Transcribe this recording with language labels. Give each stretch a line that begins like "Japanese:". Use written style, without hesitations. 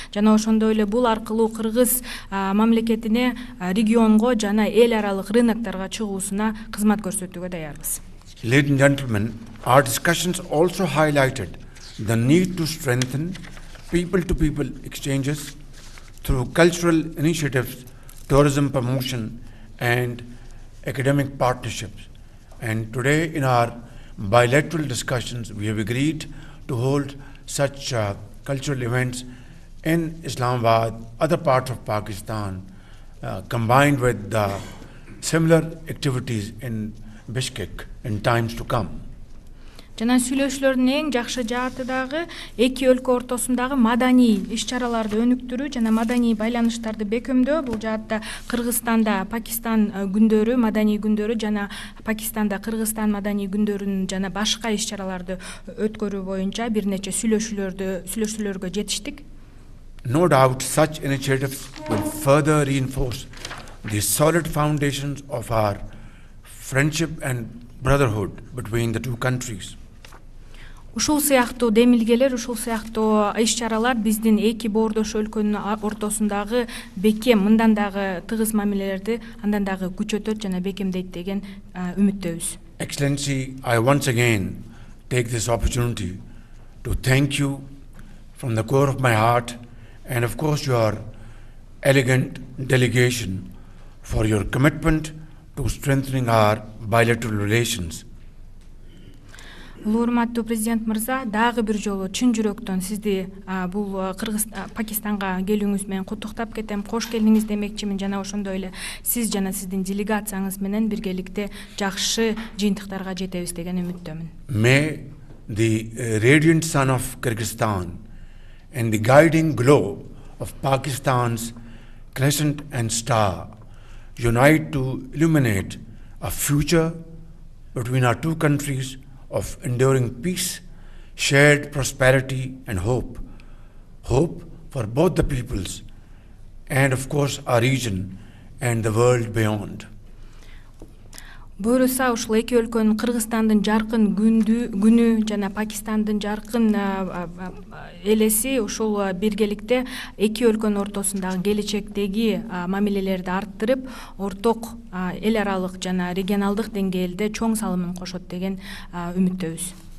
Kyrgyz: Жана ошондой эле бул аркылуу Кыргыз мамлекетине регионго жана эл аралык рынокторго чыгуусуна кызмат көрсөтүүгө даярбыз.
English: Ladies and gentlemen, our discussions also highlighted the need to strengthen people-to-people exchanges through cultural initiatives, tourism promotion, and academic partnerships. And today, in our bilateral discussions, we have agreed to hold such cultural events in Islamabad, other parts of Pakistan, combined with similar activities in Bishkek in times to come.
Kyrgyz: Жана сүйлөшүүлөрдүн эң жакшы жааты дагы эки өлкө ортосундагы маданий иш-чараларды өнүктүрүү жана маданий байланыштарды бекемдөө. Бул жаатта Кыргызстанда Пакистан күндөрү, маданий күндөрү жана Пакистанда Кыргызстан маданий күндөрүн жана башка иш-чараларды өткөрүү боюнча бир нече сүйлөшүүлөргө жетиштик.
English: No doubt such initiatives will further reinforce the solid foundations of our friendship and brotherhood between the two countries.
Kyrgyz: Ушул сыяктуу демилгелер, ушул сыяктуу иш-чаралар биздин эки боордош өлкөнүн ортосундагы бекем, мындан дагы тыгыз мамилелерди андан дагы күчөтөт жана бекемдейт деген үмүттөбүз.
English: Excellency, I once again take this opportunity to thank you from the core of my heart and of course your elegant delegation for your commitment to strengthening our bilateral relations.
Kyrgyz: Урматтуу президент мырза, дагы бир жолу чын жүрөктөн сизди бул Пакистанга келүүңүз менен куттуктап кетем. Кош келдиңиз демекчимин. Жана ошондой эле сиз жана сиздин делегацияңыз менен биргеликте жакшы жыйынтыктарга жетебиз деген үмүттөмүн.
English: May the radiant sun of Kyrgyzstan and the guiding glow of Pakistan's crescent and star unite to illuminate a future between our two countries of enduring peace, shared prosperity and hope. Hope for both the peoples and of course our region and the world beyond.
Kyrgyz: Буюрса ушул эки өлкөнүн Кыргызстандын жаркын күнү жана Пакистандын жаркын элеси ушул биргеликте эки өлкөнүн ортосундагы келечектеги мамилелерди арттырып, орток эл аралык жана регионалдык деңгээлде чоң салымын кошот деген үмүттөбүз.